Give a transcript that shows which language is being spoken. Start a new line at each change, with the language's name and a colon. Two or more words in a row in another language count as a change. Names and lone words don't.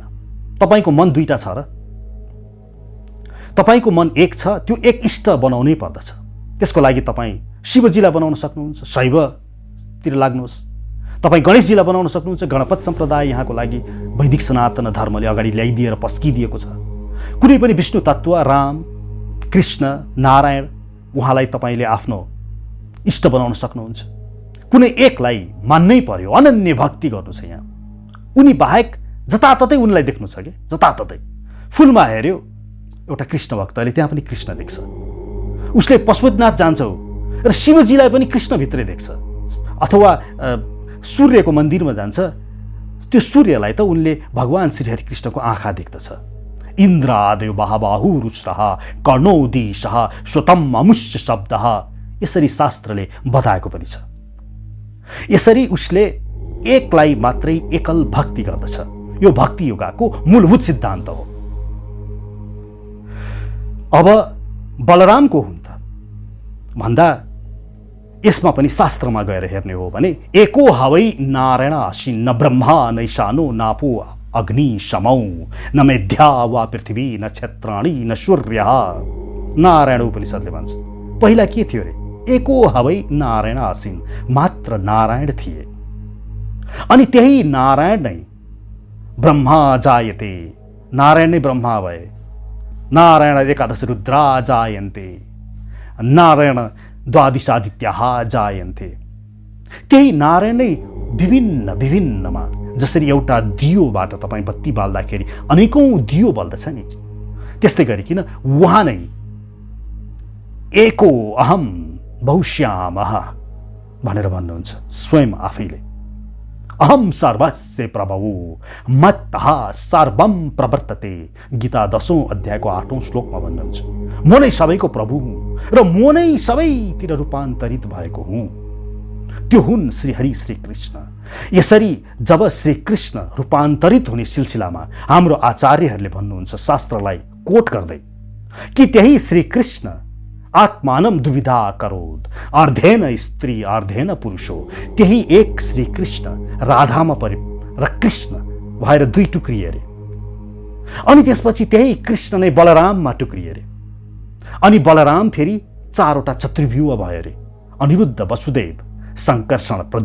Nepali: तपाईँको मन दुईटा छ र तपाईँको मन एक छ, त्यो एक इष्ट बनाउनै पर्दछ। त्यसको लागि तपाईँ शिवजीलाई बनाउन सक्नुहुन्छ, शैवतिर लाग्नुहोस्। तपाईँ गणेशजीलाई बनाउन सक्नुहुन्छ, गणपत सम्प्रदाय यहाँको लागि वैदिक सनातन धर्मले अगाडि ल्याइदिएर पस्किदिएको छ। कुनै पनि विष्णु तत्त्व, राम, कृष्ण, नारायण, उहाँलाई तपाईँले आफ्नो इष्ट बनाउन सक्नुहुन्छ। कुनै एकलाई मान्नै पर्यो, अनन्य भक्ति गर्नु छ यहाँ। उनी बाहेक जताततै उनलाई देख्नु छ कि जताततै। फुलमा हेऱ्यो एउटा कृष्ण भक्तले, त्यहाँ पनि कृष्ण देख्छ। उसले पशुपतिनाथ जान्छ र शिवजीलाई पनि कृष्णभित्रै देख्छ। अथवा सूर्यको मन्दिरमा जान्छ, त्यो सूर्यलाई त उनले भगवान श्री हरिकृष्णको आँखा देख्दछ।
Sanskrit: इन्द्रादयो बाहुबाहु रुष्टः कर्णोदीशः श्रुतम् अमुष्य शब्दः,
Nepali: यसरी शास्त्रले बताएको पनि छ। यसरी उसले एकलाई मात्रै एकल भक्ति गर्दछ। यो भक्ति योगाको मूलभूत सिद्धान्त हो। अब बलराम को हुन् त भन्दा यसमा पनि शास्त्रमा गएर हेर्ने हो भने
Sanskrit: एको हवै नारायण आशी न ब्रह्मा नैशानो नापो अग्नि समौ न मेध्या वा पृथ्वी न क्षेत्राणी न सूर्य।
Nepali: नारायण उपनिषदले भन्छ पहिला के थियो रे?
Sanskrit: एको हवै नारायण आसीन,
Nepali: मात्र नारायण थिए। अनि त्यही नारायण नै
Sanskrit: ब्रह्मा जायते,
Nepali: नारायण नै ब्रह्मा भए।
Sanskrit: नारायण एकादश रुद्रा जायन्ते, नारायण द्वादशादित्याः जायन्ते।
Nepali: त्यही नारायण नै विभिन्न विभिन्नमा, जसरी एउटा दियोबाट तपाईँ बत्ती बाल्दाखेरि अनेकौं दियो बल्दछ नि, त्यस्तै गरिकन उहाँ नै
Sanskrit: एको अहम बहुश्यामः
Nepali: भनेर भन्नुहुन्छ स्वयं आफैले।
Sanskrit: अहम सर्वस्य प्रभवो मत्तः सर्वं प्रवर्तते,
Nepali: गीता 10औं अध्यायको 8औं श्लोकमा भन्नुहुन्छ म नै सबैको प्रभु हुँ र म नै सबैतिर रूपान्तरित भएको हुँ। त्यो हुन् श्री हरि श्री कृष्ण। यसरी जब श्री कृष्ण रूपान्तरित हुने सिलसिलामा हाम्रो आचार्यहरूले भन्नुहुन्छ शास्त्रलाई कोट गर्दै कि त्यही श्री कृष्ण
Sanskrit: आत्मानम दुविधा करोद, अर्धेन स्त्री अर्धेन पुरुषो,
Nepali: त्यही एक श्री कृष्ण राधामा परि र कृष्ण भएर दुई टुक्रिए अरे। अनि त्यसपछि त्यही कृष्ण नै बलराममा टुक्रिए अरे। अनि बलराम फेरि चारवटा चतुर्व्यूह भयो अरे, अनिरुद्ध, वसुदेव, संकर्षण, प्रद्युम्न।